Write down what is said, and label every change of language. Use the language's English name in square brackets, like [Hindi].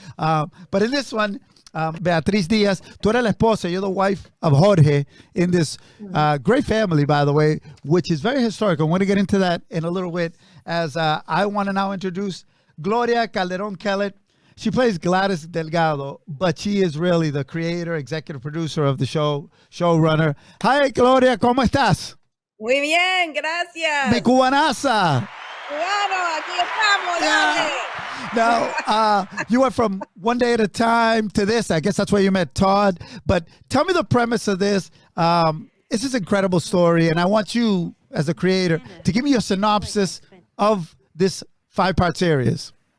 [English] But in this one, Beatriz Diaz, [Spanish] tú eres la esposa, [English] you're the wife of Jorge in this great family, by the way, which is very historical. I'm going to get into that in a little bit, as I want to now introduce Gloria Calderon Kellett. She plays Gladys Delgado, but she is really the creator, executive producer of the show, showrunner. [Spanish] Hi, Gloria, ¿cómo estás? Muy bien, gracias. Mi cubanaza. Claro, aquí estamos, dale. [English] Now, you went from One Day at a Time to this. I guess that's where you met Todd. But tell me the premise of this. This is an incredible story, and I want you, as a creator, to give me a synopsis of this 5-part series.